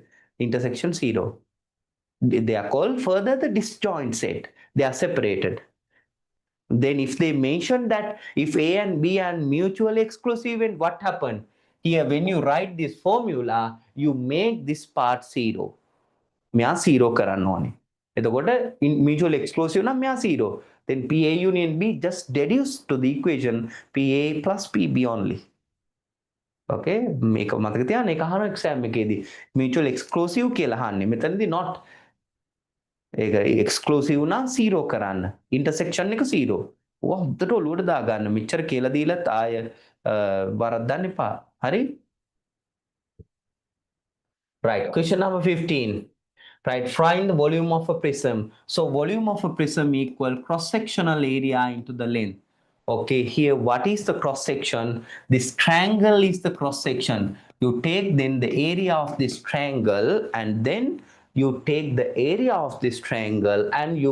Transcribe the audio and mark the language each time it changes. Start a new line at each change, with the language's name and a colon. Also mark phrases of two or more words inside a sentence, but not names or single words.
English: Intersection zero. They are called further the disjoint set. They are separated. Then if they mention that if A and B are mutually exclusive event, what happened? Here, when you write this formula, you make this part zero.
Sinhala: මෙයා zero කරන්න ඕනේ. එතකොට
English: mutual exclusive
Sinhala: නම් මෙයා zero.
English: Then PA union B just deduce to the equation PA plus PB only.
Sinhala: ඕකේ මේක මතක තියාගන්න ඒක අහන එක්සෑම් එකේදී
English: mutual exclusive
Sinhala: කියලා අහන්නේ මෙතනදී not ඒක exclusive නම් 0 කරන්න intersection එක 0 ඕවා හොද්දට ඔලුවට දාගන්න මෙච්චර කියලා දීලත් ආය වරද්දන්න එපා හරි
English: right question number 15 right find the volume of a prism so volume of a prism equal cross sectional area into the length okay here what is the cross section this triangle is the cross section you take then the area of this triangle and then you take the area of this triangle and you